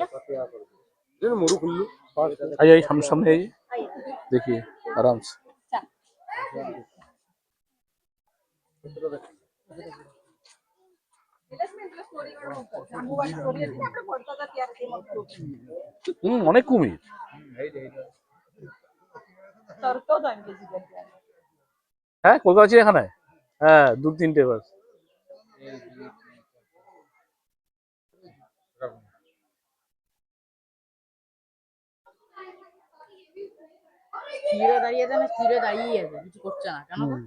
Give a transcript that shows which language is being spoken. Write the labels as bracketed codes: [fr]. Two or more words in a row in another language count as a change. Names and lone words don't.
[hi] आइए हम सामने आइए, देखिए आराम से। [gu] સ્ટોરી વાળો મગર જાંબુવાળી સ્ટોરી હતી ને આપણે ભણતા હતા ત્યારે તે મગર [bn] অনেক কুমির। [gu] તરતો હતો એમ કે જીગર ત્યારે [bn] হ্যাঁ, কলকাতা চিড়িয়াখানায়, হ্যাঁ 2-3টে বাস। স্থিরে দাঁড়িয়ে আছে না, স্থিরে দাঁড়িয়ে আছে, কিছু করছে না কেন গো?